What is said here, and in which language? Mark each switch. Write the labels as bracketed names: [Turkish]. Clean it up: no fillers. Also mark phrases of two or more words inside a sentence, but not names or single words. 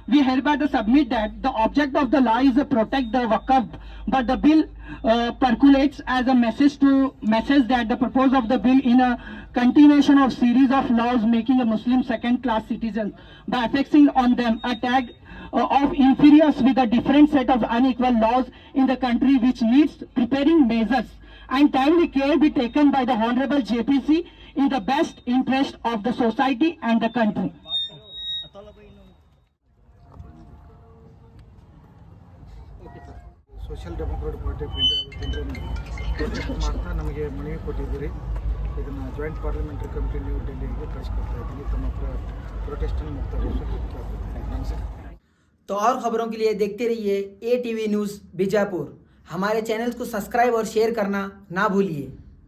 [English] we hereby submit that the object of the law is to protect the Waqf, but the bill percolates as a message that the purpose of the bill in a continuation of series of laws making a Muslim second-class citizens by affixing on them a tag of inferiors with a different set of unequal laws in the country, which needs preparing measures and timely care be taken by the Honorable JPC in the best interest of the society and the country. [Kannada] ಸೋಷಿಯಲ್ ಡೆಮೊಕ್ರಾಟಿಕ್ ಪಾರ್ಟಿ ಆಫ್ ಇಂಡಿಯಾ ಪ್ರೊಟೆಸ್ಟ್ ಮಾಡ್ತಾ ನಮಗೆ ಮನವಿ ಕೊಟ್ಟಿದ್ದೀರಿ. ಇದನ್ನು [English] Joint Parliamentary Committee [Kannada] ನ್ಯೂ ಡೆಲ್ಲಿಗೆ ಕಳಿಸ್ಕೊಡ್ತಾ ಇದ್ದೀನಿ. ತಮ್ಮ ಪ್ರೊಟೆಸ್ಟನ್ನು ಮುಕ್ತಾಯಗೊಳಿಸಿ. [Hindi] तो और खबरों के लिए देखते रहिए ATV न्यूज़ बीजापुर। हमारे चैनल को सब्सक्राइब और शेयर करना ना भूलिए।